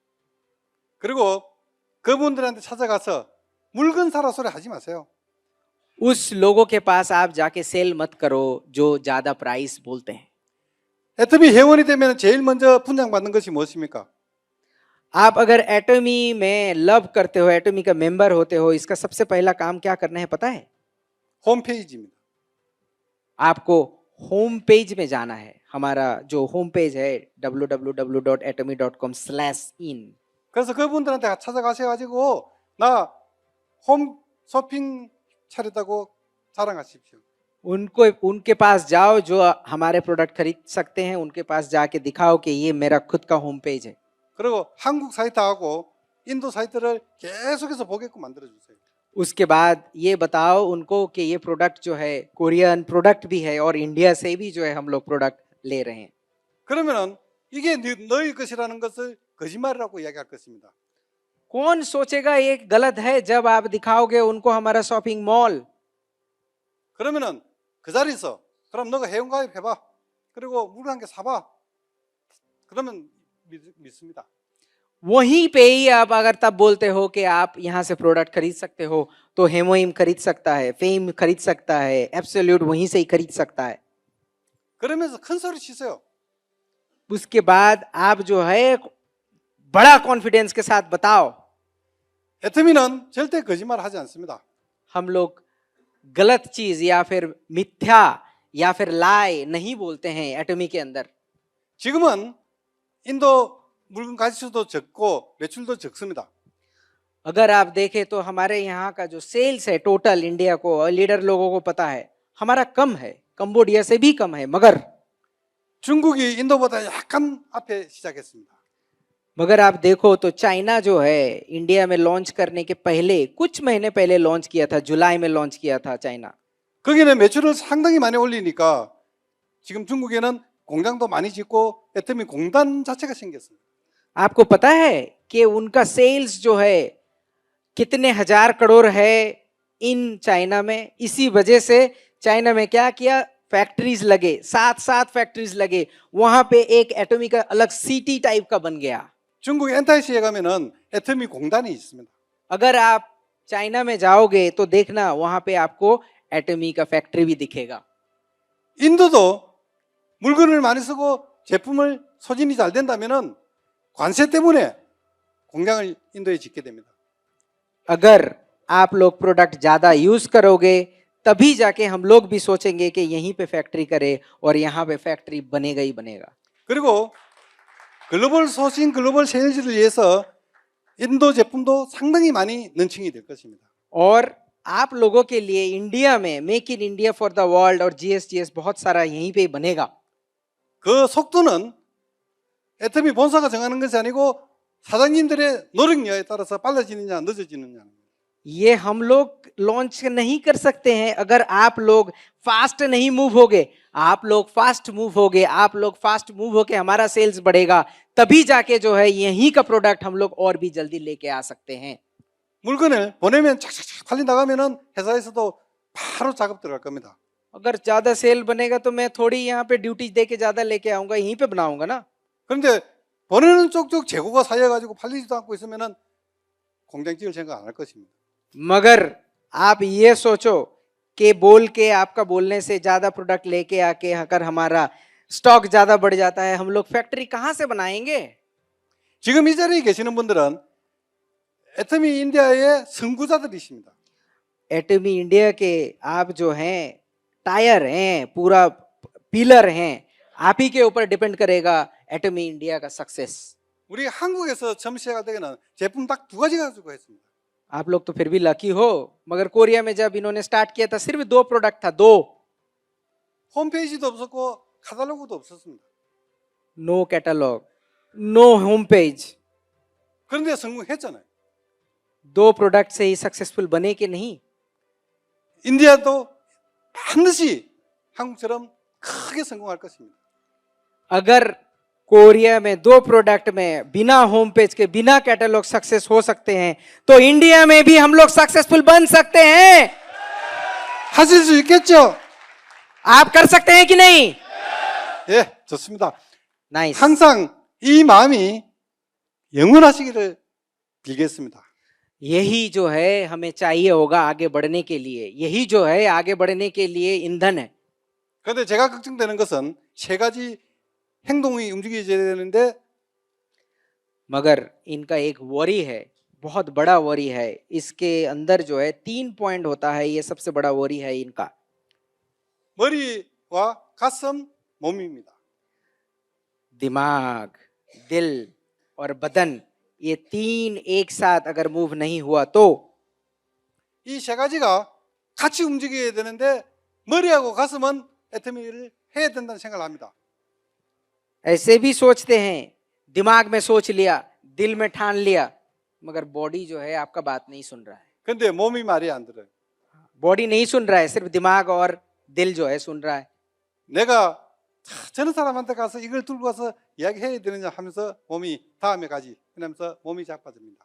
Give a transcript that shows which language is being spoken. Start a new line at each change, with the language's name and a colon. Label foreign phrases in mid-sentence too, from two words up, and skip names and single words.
Korean: 그리고 그분들한테 찾아가서 물건 사라 소리 하지 마세요.
Hindi: उस लोगों के पास आप जाके सेल मत करो जो ज्यादा प्राइस बोलते हैं।
Korean: 애터미 회원이 되면 제일 먼저 분양받는 것이 무엇입니까?
Hindi: आप अगर एटमी में लव करते हो, एटमी का मेंबर होते हो, इसका सबसे पहला काम क्या करना है पता है?
Korean: 홈페이지입니다.
Hindi: आपको
English: home page
Hindi: में जाना है। हमारा जो
English: home page
Hindi: है www.atomy.com/in।
Korean: 그래서 그분들한테 찾아가셔가지고 나 홈 쇼핑 차렸다고 자랑하십시오.
Hindi: उनके पास जाओ जो हमारे प्रोडक्ट खरीद सकते हैं, उनके पास जाके दिखाओ कि ये मेरा खुद का
English: home page
Hindi: है।
Korean: 그리고 한국 사이트하고 인도 사이트를 계속해서 보게끔 만들어 주세요.
Hindi: उसके बाद ये बताओ उनको कि ये प्रोडक्ट जो है
English: Korean product
Hindi: भी है और इंडिया से भी जो है हम लोग प्रोडक्ट ले रहे हैं।
Korean: 그러면은 이게 너희 것이라는 것을 거짓말이라고 이야기할 것입니다.
Hindi: कौन सोचेगा ये गलत है जब आप दिखाओगे उनको हमारा
English: shopping mall.
Korean: 그러면은 그 자리에서 그럼 너가 회원가입 해봐. 그리고 물건 한 개 사봐. 그러면 믿습니다.
Hindi: वहीं पे ही आप अगर तब बोलते हो कि आप यहाँ से प्रोडक्ट खरीद सकते हो तो हेमोइम खरीद सकता है, फेम खरीद सकता है, एब्सोल्यूट वहीं से ही खरीद सकता है।
Korean: 그러면서 큰 소리 치세요.
Hindi: उसके बाद आप जो है बड़ा कॉन्फिडेंस के साथ बताओ।
Korean: 애터미는 절대 거짓말 하지 않습니다.
Hindi: हम लोग गलत चीज या फिर मिथ्या या फिर लाई नहीं बोलते हैं एटमी के अंदर।
Korean: 지금은 인도 물건 가짓수도 적고 매출도 적습니다.
Hindi: अगर आप देखें तो हमारे यहाँ का जो सेल्स है टोटल इंडिया को लीडर लोगों को पता है हमारा कम है, कंबोडिया से भी कम है।
Korean: 중국이 인도보다 약간 앞에 시작했습니다.
Hindi: मगर आप देखो तो चाइना जो है इंडिया में लॉन्च करने के पहले कुछ महीने पहले लॉन्च किया था, जुलाई में लॉन्च किया था चाइना।
Korean: 거기는 매출을 상당히 많이 올리니까 지금 중국에는 공장도 많이 짓고 애터미 공단 자체가 생겼습니다.
Hindi: आपको पता है कि उनका सेल्स जो है कितने हजार करोड़ है इन चाइना में। इसी वजह से चाइना में क्या किया, फैक्ट्रीज लगे, सात सात फैक्ट्रीज लगे, वहां पे एक एटॉमिक का अलग
English: city type
Hindi: का बन गया।
Korean: 중국 엔타이시에 가면은 애터미 공단이 있습니다.
Hindi: अगर आप चाइना में जाओगे तो देखना वहां पे आपको एटॉमी का फैक्ट्री भी दिखेगा।
Korean: 인도도 물건을 많이 쓰고 제품을 소진이 잘 된다면은 관세 때문에 공장을 인도에 짓게 됩니다.
Hindi: अगर आप लोग प्रोडक्ट ज्यादा यूज करोगे तभी जाके हम लोग भी सोचेंगे कि यहीं पे फैक्ट्री करे और यहाँ पे फैक्ट्री बनेगा ही बनेगा।
Korean: 그리고 글로벌 소싱, 글로벌 세일즈를 위해서 인도 제품도 상당히 많이 런칭이 될 것입니다.
Hindi: और आप लोगों के लिए इंडिया में
English: make in India for the world
Hindi: और जीएसटीएस बहुत सारा यहीं पे ही बनेगा।
Korean: 그 속도는 애터미 본사가 정하는 것이 아니고 사장님들의 노력력에 따라서 빨라지느냐 늦어지느냐.
Hindi: ये हम लोग लॉन्च नहीं कर सकते हैं अगर आप लोग फास्ट नहीं मूव होगे। आप लोग
English: fast move
Hindi: होगे, आप लोग
English: fast move
Hindi: होके हमारा सेल्स बढ़ेगा, तभी जाके जो है यहीं का प्रोडक्ट हम लोग और भी जल्दी लेके आ सकते हैं।
Korean: 물건을 보내면 착착착 팔리 나가면은 회사에서도 바로 작업 들어갈 겁니다.
Hindi: अगर ज्यादा सेल बनेगा तो मैं थोड़ी यहाँ पे ड्यूटी दे के ज्यादा लेके आऊंगा, यहीं पे बनाऊंगा ना।
Korean: 그런데 보내는 쪽쪽 재고가 쌓여가지고 팔리지도 않고 있으면은 공장 지을 생각 안 할 것입니다.
Hindi: मगर आप ये सोचो कि बोल के आपका बोलने से ज्यादा प्रोडक्ट लेके आके अगर हमारा स्टॉक ज्यादा बढ़ जाता है हम लोग फैक्ट्री कहाँ से बनाएंगे।
Korean: 지금 이 자리에 계시는 분들은 애터미 인디아의 선구자들이십니다.
Hindi: एटमी इंडिया के आप जो हैं टायर हैं, पूरा पिलर हैं, आप ही के ऊपर डिपेंड करेगा एटमी इंडिया का सक्सेस।
Korean: 우리 한국에서 처음 시작할 때는 제품 딱 두 가지 가지고 했습니다.
Hindi: आप लोग तो फिर भी लकी हो, मगर कोरिया में जब इन्होंने स्टार्ट किया था सिर्फ 2 प्रोडक्ट था, 2।
Korean: 홈페이지도 없었고 카탈로그도 없었습니다.
English: no catalog, no home page.
Korean: 그런데 성공했잖아요.
Hindi: 2 प्रोडक्ट से ही सक्सेसफुल बने कि नहीं।
Korean: 인디아도 반드시 한국처럼 크게 성공할 것입니다.
Hindi: अगर कोरिया में 2 प्रोडक्ट में बिना
English: home page
Hindi: के बिना कैटलॉग सक्सेस हो सकते हैं तो इंडिया में भी हम लोग सक्सेसफुल बन सकते हैं।
Korean: 하실 수 있겠죠?
Hindi: आप कर सकते हैं कि नहीं।
Korean: 예, 좋습니다.
Hindi: नाइस।
Korean: 항상 이 마음이 영원하시기를 빌겠습니다.
Hindi: यही जो है हमें चाहिए होगा आगे बढ़ने के लिए, यही जो है आगे बढ़ने के लिए ईंधन है।
Korean: 그런데 제가 걱정되는 것은 세 가지 행동이 움직여져야 되는데
Hindi: मगर इनका एक वरी है, बहुत बड़ा वरी है। इसके अंदर जो है 3 पॉइंट होता है, ये सबसे बड़ा वरी है इनका।
Korean: 머리와 가슴, 몸입니다.
Hindi: दिमाग, दिल और बदन, ये 3 एक साथ अगर मूव नहीं हुआ तो
Korean: 이 세 가지가 같이 움직여야 되는데 머리하고 가슴은 애터미를 해야 된다는 생각을 합니다.
Hindi: ऐसे भी सोचते हैं, दिमाग में सोच लिया, दिल में ठान लिया, मगर बॉडी जो है आपका बात नहीं सुन रहा है।
Korean: 근데 몸이 말이 안 들어요.
Hindi: बॉडी नहीं सुन रहा है, सिर्फ दिमाग और दिल जो है सुन रहा है।
Korean: 내가 저런 사람한테 가서 이걸 들고 가서 이야기해야 되느냐 하면서 몸이 다음에 가지 그러면서 몸이 자빠집니다.